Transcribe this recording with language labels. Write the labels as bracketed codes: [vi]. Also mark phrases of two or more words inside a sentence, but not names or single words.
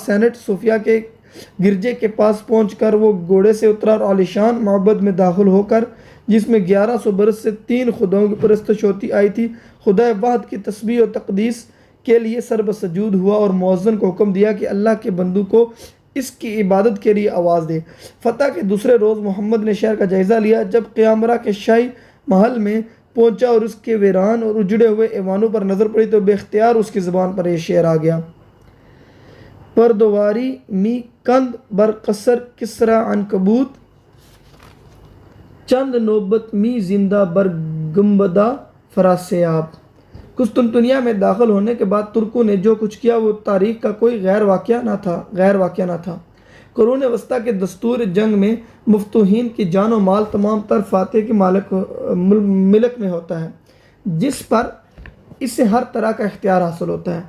[ur] سینٹ صوفیہ کے گرجے کے پاس پہنچ کر وہ گھوڑے سے اترا اور عالیشان معبد میں داخل ہو کر، جس میں 1100 برس سے 3 خداؤں کی پرستش ہوتی آئی تھی، خدا واحد کی تسبیح و تقدیس کے لیے سر بسجود ہوا اور مؤذن کو حکم دیا کہ اللہ کے بندوں کو اس کی عبادت کے لیے آواز دے۔ فتح کے دوسرے روز محمد نے شہر کا جائزہ لیا۔ جب قیامرا کے شاہی محل میں پہنچا اور اس کے ویران اور اجڑے ہوئے ایوانوں پر نظر پڑی تو بے اختیار اس کی زبان پر یہ شعر آ گیا: [fa] پردواری می کند بر قصر کسرا عنکبوت، چند نوبت می زندہ بر گنبدہ فراسیاب۔ [ur] قسطنطنیہ میں داخل ہونے کے بعد ترکوں نے جو کچھ کیا وہ تاریخ کا کوئی غیر واقعہ نہ تھا۔ قرون وسطیٰ کے دستور جنگ میں مفتوحین کی جان و مال تمام تر فاتح کے ملک میں ہوتا ہے، جس پر اس سے ہر طرح کا اختیار حاصل ہوتا ہے۔